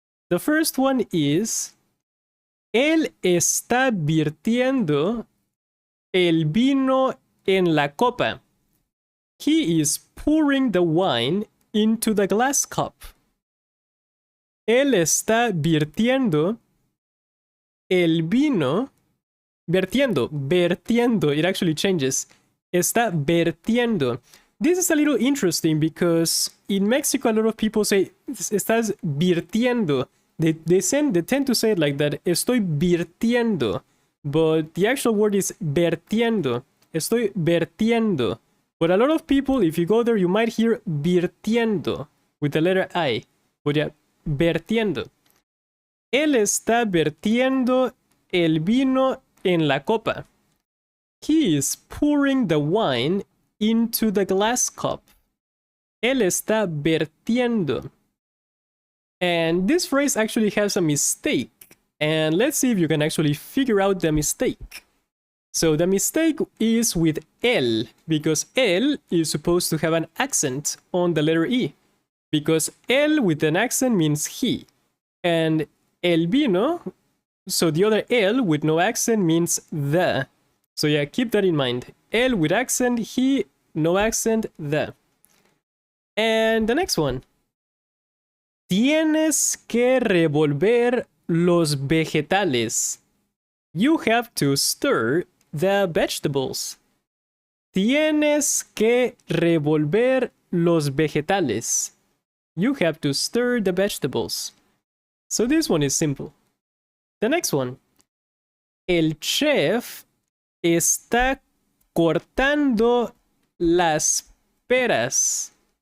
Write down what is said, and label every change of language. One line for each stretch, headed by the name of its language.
English: The first one is,
Spanish: él está virtiendo el vino en la copa.
English: He is pouring the wine into the glass cup.
Spanish: Él está virtiendo el vino.
English: Vertiendo. It actually changes.
Spanish: Está vertiendo.
English: This is a little interesting because in Mexico, a lot of people say,
Spanish: estás virtiendo.
English: They tend to say it like that.
Spanish: Estoy virtiendo.
English: But the actual word is vertiendo.
Spanish: Estoy vertiendo.
English: But a lot of people, if you go there, you might hear virtiendo with the letter I. But yeah, vertiendo.
Spanish: Él está vertiendo el vino en la copa.
English: He is pouring the wine into the glass cup.
Spanish: Él está vertiendo.
English: And this phrase actually has a mistake. And let's see if you can actually figure out the mistake. So the mistake is with el, because el is supposed to have an accent on the letter E. Because el with an accent means he. And el vino, so the other el with no accent means the. So yeah, keep that in mind. El with accent, he, no accent, the. And the next one.
Spanish: Tienes que revolver los vegetales.
English: You have to stir the vegetables.
Spanish: Tienes que revolver los vegetales.
English: You have to stir the vegetables. So this one is simple. The next one.
Spanish: El chef está cortando las peras.